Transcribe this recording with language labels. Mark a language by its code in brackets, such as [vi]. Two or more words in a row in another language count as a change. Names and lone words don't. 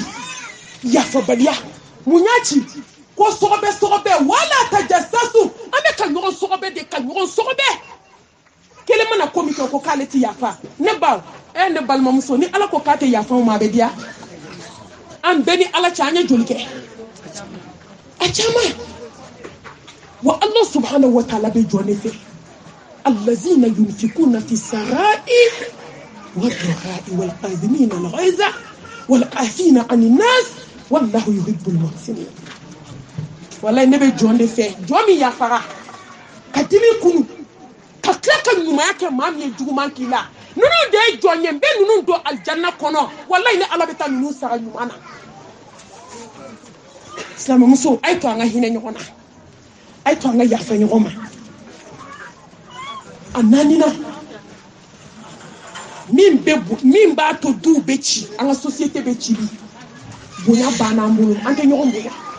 [bm] yafabaliya mun y'a ci ko sɔgɔbɛ wala tajassasu an bɛ ka ɲɔgɔn sɔgɔbɛ de ka ɲɔgɔn sɔgɔbɛ kelen mana ko min kɛ ko k'ale ti yafa ne baw ne balimamuso ni ala ko k'a tɛ yafa o ma a bɛ diya an bɛɛ ni ala cɛ an ye joli kɛ a caman wa [ar] الله سبحانه وتعالى [bm] bɛ jɔ ne fɛ [ar] الذين ينفقون في السراء والضراء والكاظمين الغيظ والعافين عن الناس والله يحب المحسنين [bm] wallahi ne bɛ jɔ ne fɛ jɔ min yafara ka dimi kunu ka tila ka ɲumanya kɛ maa min ye juguman k'i la ninnu de ye jɔn ye n bɛ ninnu don alijanna kɔnɔ wallahi ni ala bɛ taa ninnu sara ɲuman na silamɛmuso a ye to an ka hinɛ ɲɔgɔn na a ye to an ka yafa ɲɔgɔn ma a naaninan min b'a to duw bɛ ci an ka société bɛ ci bi bonya banna an bolo an tɛ ɲɔgɔn bonya